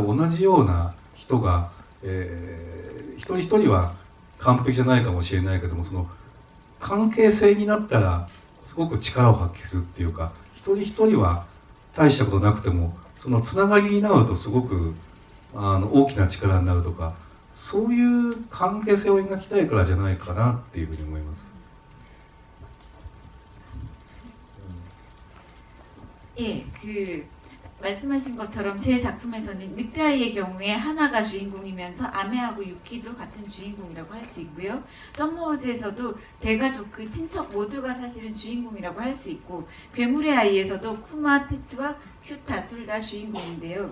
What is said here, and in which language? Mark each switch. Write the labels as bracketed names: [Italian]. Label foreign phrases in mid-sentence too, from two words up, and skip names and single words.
[Japanese] 同じような人が、一人一人は完璧じゃないかもしれないけども、その関係性になったらすごく力を発揮するっていうか、一人一人は大したことなくてもそのつながりになるとすごく大きな力になるとか、そういう関係性を描きたいからじゃないかなっていうふうに思います。 [Korean] 예, 말씀하신 것처럼 제 작품에서는 늑대아이의 경우에 하나가 주인공이면서 아메하고 유키도 같은 주인공이라고 할 수 있고요. 썸머워즈에서도 대가족 그 친척 모두가 사실은 주인공이라고 할 수 있고, 괴물의 아이에서도 쿠마, 테츠와 큐타 둘 다 주인공인데요.